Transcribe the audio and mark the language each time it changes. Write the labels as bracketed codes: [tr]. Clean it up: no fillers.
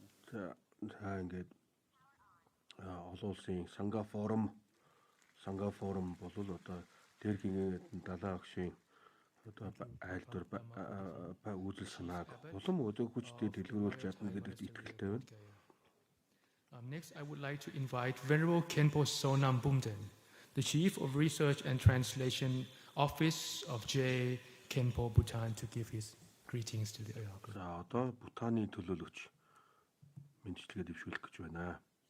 [mn] За ингээд олон улсын Санга форум болвол одоо Дээрхийн Гэгээнтэн Далай Багшийн одоо айлдвар үзэл санааг улам өдөр хүчтэй дэлгэрүүлж чадна гэдэгт итгэлтэй байна. [en] Next, I would like to invite Venerable Khenpo Sonam Bumden, the Chief of Research and Translation Office of J. Khenpo Bhutan, to give his greetings to the audience. [mn] За одоо Бутаны төлөөлөгч мэдчилгээ дэвшүүлэх гэж байна.